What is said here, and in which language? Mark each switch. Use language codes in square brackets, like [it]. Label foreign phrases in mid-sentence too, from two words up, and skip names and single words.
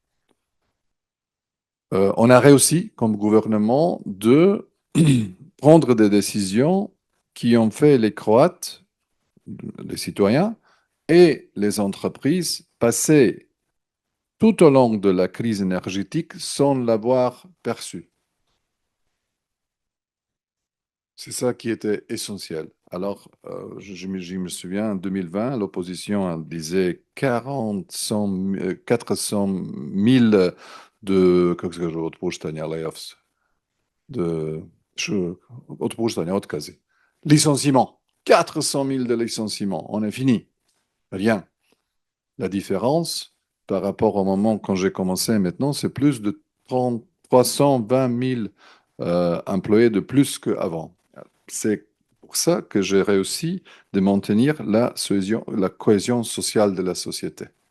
[fr] On a réussi comme gouvernement de prendre des décisions qui ont fait les Croates, les citoyens et les entreprises passer tout au long de la crise énergétique sans l'avoir perçu. C'est ça qui était essentiel. Alors, je me souviens, en 2020, l'opposition disait 400 000 de, [hr] kako se kaže, otpuštanja, layoffs, otpuštanja, otkazi. [fr] Licenciements. 400 000 de licenciements. On est fini. Rien. La différence, par rapport au moment quand j'ai commencé maintenant, c'est plus de 320 000 employés de plus qu'avant. C'est pour ça que j'ai réussi de maintenir la cohésion sociale de la société.